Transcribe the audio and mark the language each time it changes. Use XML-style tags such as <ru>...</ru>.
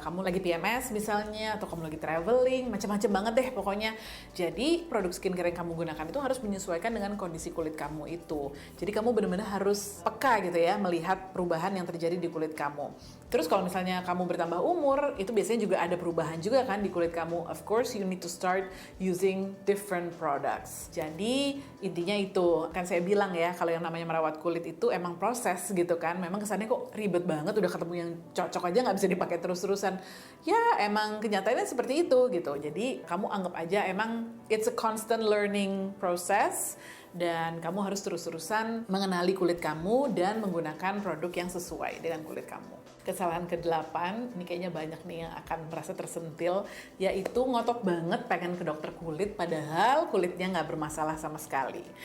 <id>Kamu lagi PMS misalnya, atau kamu lagi traveling, macam-macam banget deh pokoknya. Jadi produk skincare yang kamu gunakan itu harus menyesuaikan dengan kondisi kulit kamu itu. Jadi kamu benar-benar harus peka gitu ya, melihat perubahan yang terjadi di kulit kamu. Terus kalau misalnya kamu bertambah umur, itu biasanya juga ada perubahan juga kan di kulit kamu.</id> <en>Of course, you need to start using different products.</en> <id>Jadi intinya itu, kan saya bilang ya, kalau yang namanya merawat kulit itu emang proses gitu kan. Memang kesannya kok ribet banget, udah ketemu yang cocok aja nggak bisa dipakai terus-terusan. Ya emang kenyataannya seperti itu gitu. Jadi kamu anggap aja emang</id> <en>it's a constant learning process.</en> <id>Dan kamu harus terus-terusan mengenali kulit kamu dan menggunakan produk yang sesuai dengan kulit kamu. Kesalahan ke-8, ini kayaknya banyak nih yang akan merasa tersentil, yaitu ngotot banget pengen ke dokter kulit padahal kulitnya nggak bermasalah sama sekali.</id>